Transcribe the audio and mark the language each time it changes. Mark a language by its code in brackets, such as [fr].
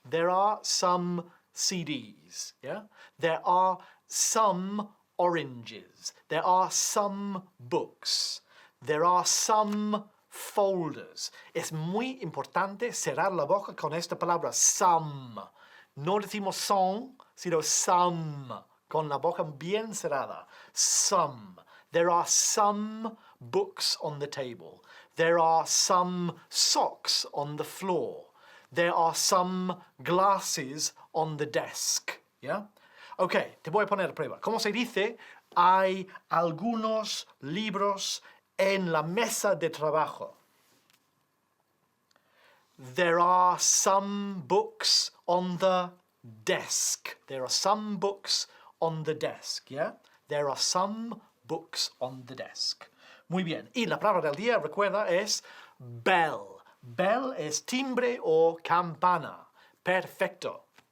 [en] There are some CDs. Yeah? There are some oranges. There are some books. There are some folders. [es] Es muy importante cerrar la boca con esta palabra some. No decimos son, sino some. Con la boca bien cerrada. [en] Some. There are some books on the table. There are some socks on the floor. There are some glasses on the desk. [es] ¿Ya? Ok, te voy a poner a prueba. ¿Cómo se dice? Hay algunos libros en la mesa de trabajo. [en] There are some books on the desk. There are some books on the desk. ¿Ya? There are some books on the desk. [es] Muy bien. Y la palabra del día, recuerda, es bell. Bell es timbre o campana. Perfecto.